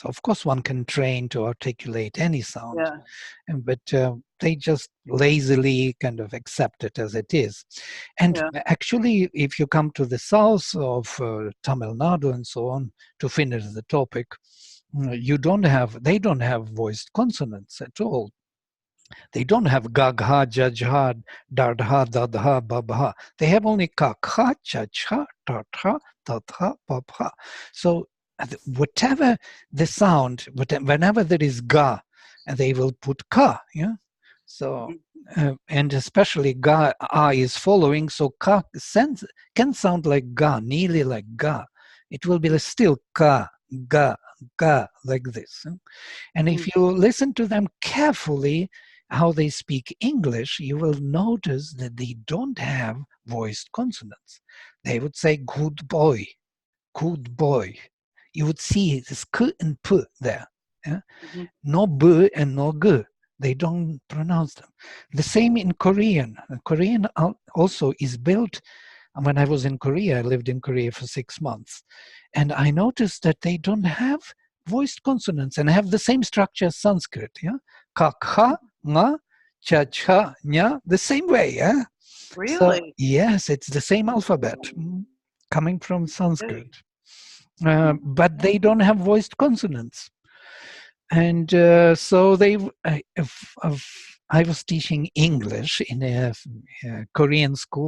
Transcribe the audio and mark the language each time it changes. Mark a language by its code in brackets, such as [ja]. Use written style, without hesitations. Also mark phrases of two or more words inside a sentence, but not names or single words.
[en] Of course, one can train to articulate any sound, but they just lazily kind of accept it as it is. And actually, if you come to the south of Tamil Nadu and so on, to finish the topic, they don't have voiced consonants at all. They don't have gagha, jajha, dardha, dadha, babha. They have only kakha, chachha, tatha, ta, tha, pa, pha. So whatever the sound, whenever there is ga, they will put ka. Yeah. So and especially ga, a is following. So ka can sound like ga, nearly like ga. It will be still ka, ga, ga, like this. And if you listen to them carefully, how they speak English, you will notice that they don't have voiced consonants. They would say good boy, good boy. You would see this k and p there. Yeah? No b and no g. They don't pronounce them. The same in Korean. Korean also is built. When I was in Korea, I lived in Korea for 6 months. And I noticed that they don't have voiced consonants and have the same structure as Sanskrit. Yeah? Ka, kha, nga, cha, cha, nya, the same way. Yeah? Really? So, yes, it's the same alphabet coming from Sanskrit. But they don't have voiced consonants. And so I was teaching English in a Korean school.